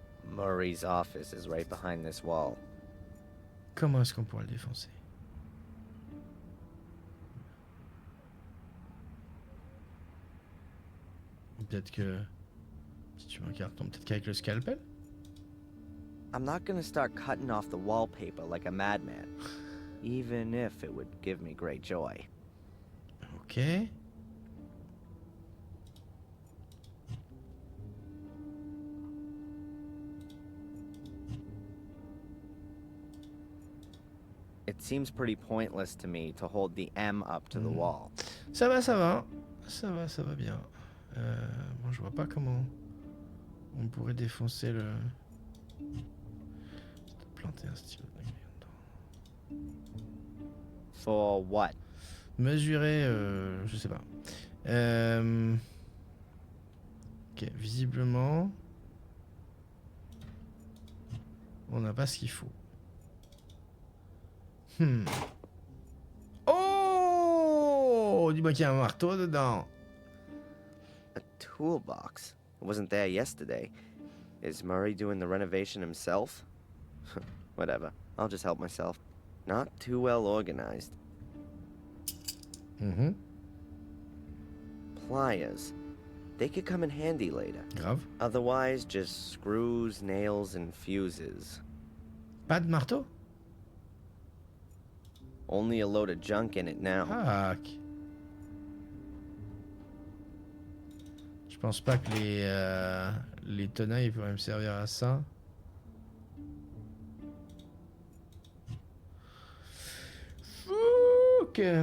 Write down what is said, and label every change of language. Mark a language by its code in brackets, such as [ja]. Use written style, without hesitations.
[en] Murray's office is right behind this wall. [fr] Comment est-ce qu'on pourrait le défoncer? Peut-être que... Si tu veux un carton, peut-être qu'avec le scalpel? [en] I'm not gonna start cutting off the wallpaper like a madman, even if it would give me great joy. Ok. It seems pretty pointless to me to hold the M up to the wall. [fr] Ça va, ça va. Ça va bien. Bon, je vois pas comment on pourrait défoncer le... Planter un stylo. [en] For what? [fr] Mesurer, je sais pas. Ok, visiblement, on n'a pas ce qu'il faut. Oh! Dis-moi qu'il y a un marteau dedans. [en] A toolbox. It wasn't there yesterday. Is Murray doing the renovation himself? Whatever. I'll just help myself. Not too well organized. Pliers. They could come in handy later. [fr] Grave. [en] Otherwise, just screws, nails, and fuses. [fr] Pas de marteau? [en] Only a load of junk in it now. Ah. [fr] Je pense pas que les tenailles pourraient me servir à ça. Ok.